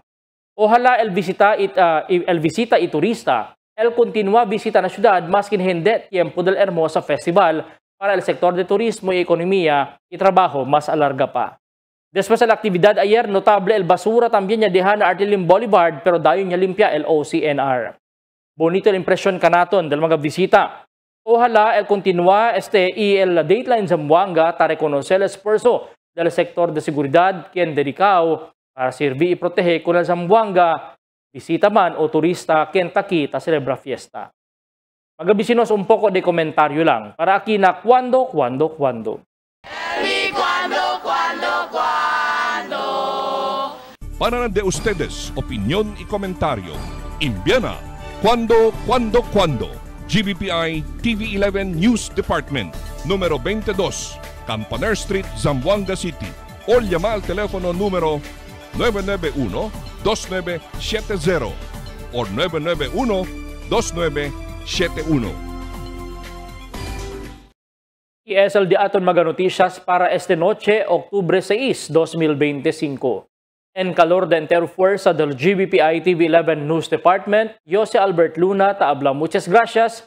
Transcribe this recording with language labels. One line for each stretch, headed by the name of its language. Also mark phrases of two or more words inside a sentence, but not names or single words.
Chavacano: Ojalá el visita y turista, el continúa visita na ciudad más que hindi tiempo del hermosa festival para el sector de turismo y economía y trabajo más alarga pa. Después de la actividad ayer, notable el basura también niya dejan na Artilim Boulevard pero dayo niya limpia el OCNR. Bonito la impresyon kanaton del mga visita. Ojalá el continúa y el Dateline Zamboanga ta reconocer el esfuerzo del sector de seguridad quien dedicado para servir y proteger con el Zamboanga, visita man o turista quien takita celebra fiesta. Mga vecinos, un poco de comentario lang para aquí na cuando. Para de ustedes, opinión y comentario. Envíana cuando. GBPI TV11 News Department, número 22, Campaner Street, Zamboanga City. O llama al teléfono número 991-2970 o 991-2971. Y es el de aton mga noticias para este noche, Octubre 6, 2025. En calor de entera fuerza del GBPI TV11 News Department, yo si Albert Luna, taabla muchas gracias.